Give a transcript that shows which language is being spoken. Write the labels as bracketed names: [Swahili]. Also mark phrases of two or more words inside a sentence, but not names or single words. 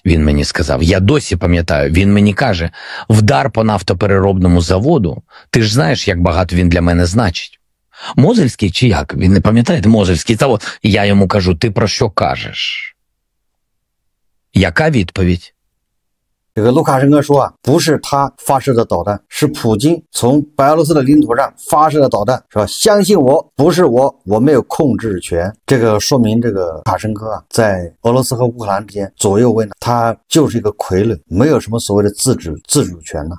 [Ukrainian] Він мені сказав, я досі пам'ятаю, він мені каже, вдар по нафтопереробному заводу, ти ж знаєш, як багато він для мене значить. Мозельський чи як? Він не пам'ятає, Мозельський завод. Я йому кажу, ти про що кажеш? Яка відповідь? [Chinese] 这个卢卡申科说啊，不是他发射的导弹，是普京从白俄罗斯的领土上发射的导弹，是吧？相信我，不是我，我没有控制权。这个说明这个卢卡申科啊，在俄罗斯和乌克兰之间左右为难，他就是一个傀儡，没有什么所谓的自主权呢。